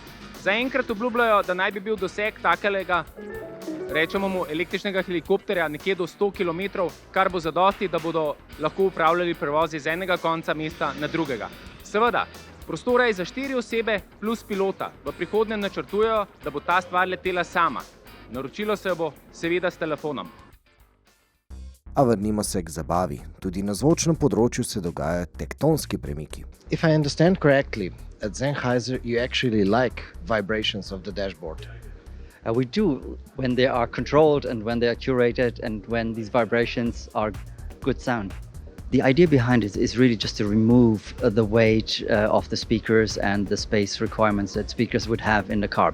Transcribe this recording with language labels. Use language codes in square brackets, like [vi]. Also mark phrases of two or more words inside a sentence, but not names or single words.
[sl] Zaenkrat obljubljajo, da naj bi bil doseg takelega, rečemo mu električnega helikopterja, nekje do 100 km, kar bo zadosti, da bodo lahko upravljali prevoz iz enega konca mesta na drugega. Seveda, prostora je za 4 osebe plus pilota. V prihodnje načrtujejo, da bo ta stvar letela sama. Naročilo se bo seveda s telefonom. A vrnimo se k zabavi. Tudi na zvočnem področju se dogajajo tektonski premiki. [en] If I understand correctly, at Sennheiser you actually like vibrations of the dashboard. We do when they are controlled and when they are curated and when these vibrations are good sound. The idea behind it is really just to remove the weight of the speakers and the space requirements that speakers would have in the car.